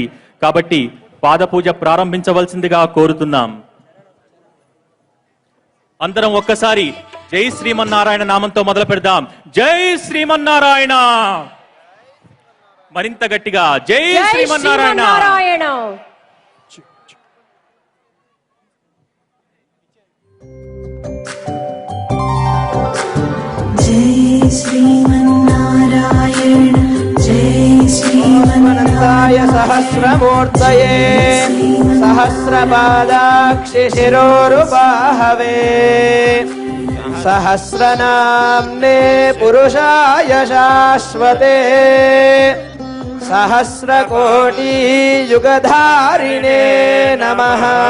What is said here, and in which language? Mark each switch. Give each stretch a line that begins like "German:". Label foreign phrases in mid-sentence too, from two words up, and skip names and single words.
Telugu: కాబట్టి పాదపూజ ప్రారంభించవలసిందిగా కోరుతున్నాం. అందరం ఒక్కసారి జై శ్రీమన్నారాయణ నామంతో మొదలు పెడదాం. జై శ్రీమన్నారాయణ. మరింత గట్టిగా జై శ్రీమన్నారాయణ.
Sanskrit: जय श्रीमन्नारायण जय श्रीमन्नारायण सहस्रमूर्तये सहस्रपादाक्षि शिरोरुबाहवे सहस्रनाम्ने पुरुषाय शाश्वते सहस्रकोटि युगधारिणे नमः।